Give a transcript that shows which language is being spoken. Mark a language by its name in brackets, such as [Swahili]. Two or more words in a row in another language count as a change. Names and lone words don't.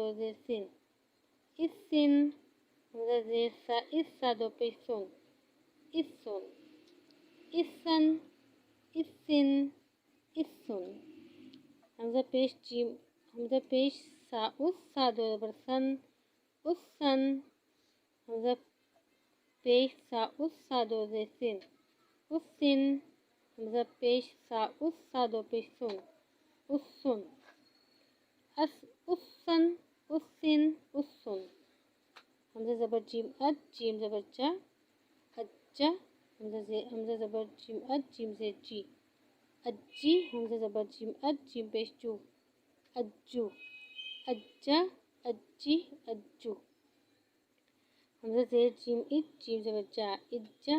[Urdu] زیر سن اسن حمزہ زیر سا اس سا دو پیش سن اسن اسن اسن اسن حمزہ پیش جیم حمزہ پیش سا اس سا دو زبر سن اسن حمزہ پیش سا اس سا دو زیر سن اسن حمزہ پیش سا اس سا دو پیش سن اسن اسن اسن اسن حمزہ زبر جیم اج جیم زبر جا اجا حمزہ زبر جیم اج جیم زیر جی اجی حمزہ زبر جیم اج جیم پیش جو اجو اجا اجی اجو حمزہ زیر جیم اج جیم زبر جا اجا